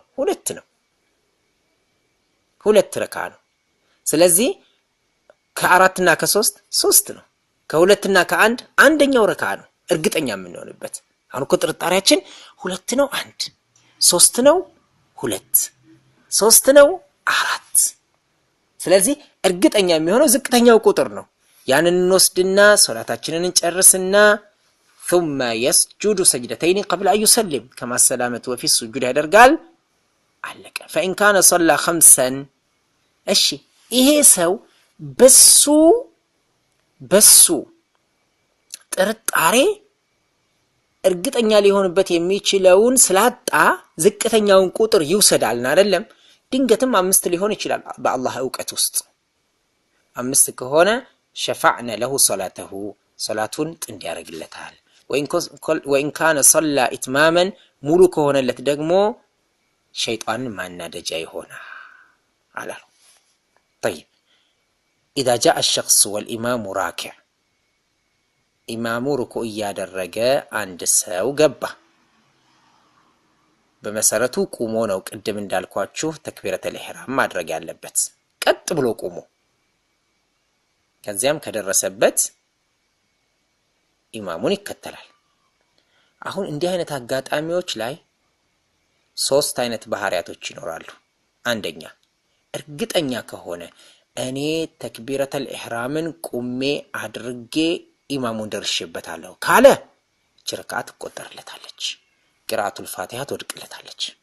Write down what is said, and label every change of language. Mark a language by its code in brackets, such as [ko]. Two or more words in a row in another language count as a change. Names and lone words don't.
[am] 2 ነው። 2 ረካዓ ነው። ስለዚህ ከ4 እና ከ3 3 ነው። ከ2 እና ከ1 አንደኛው ረካዓ ነው እርግጠኛ የምንሆንበት። አሁን እኮ ጥርጣሬያችን 2 ነው 1፣ 3 ነው 2፣ 3 ነው 4። ስለዚህ እርግጠኛ የሚሆነው ዝቅተኛው ቁጥር ነው። ያንን እንወስድና ሶላታችንን እንጨርስና [ar] ثم يسجد سجدتين قبل أن يسلم كما السلامة وفي السجود [am] ያደርጋል። አለቀ። [ar] فإن كان صلى 5 [am] እሺ ይሄ ሰው በሱ ጥርጣሬ እርግጠኛ ሊሆንበት የሚችለውን ስላጣ ዝቅተኛውን ቁጥር ይውሰዳልና አይደለም። ድንገትም 5 ሊሆን ይችላል። በአላህ ዕውቀት ውስጥ 5 ከሆነ [ar] شفعن له صلاته [am] ሶላቱን ጥንድ ያደርግለታል። [ar] وإن كان صلى إتماما [am] ሙሉ ከሆነለት ደግሞ ሸይጣንን ማናደጃ ይሆናል አላሉ። [ar] طيب اذا جاء الشخص والامام راكع [am] ኢማሙ ሩኩዕ እያደረገ አንድ ሰው ገባ። በመሰረቱ ቁሞ ነው ቅድም እንዳልኳችሁ [ar] تكبيرة الإحرام [am] ማድረግ ያለበት፣ ቀጥ ብሎ ቁሞ። ከዚያም ከደረሰበት ኢማሙን ይከተላል። አሁን እንዲህ አይነት አጋጣሚዎች ላይ ሶስት አይነት ባህሪያቶች ይኖራሉ። አንደኛ እርግጠኛ ከሆነ እኔ [ar] تكبيرة الإحرام [am] ቁሜ አድርጌ ኢማሙን ደርሼበታለሁ ካለ ችርካት ትቆጠርለታለች፣ [ar] قراءة الفاتحة [am] ትወድቅለታለች።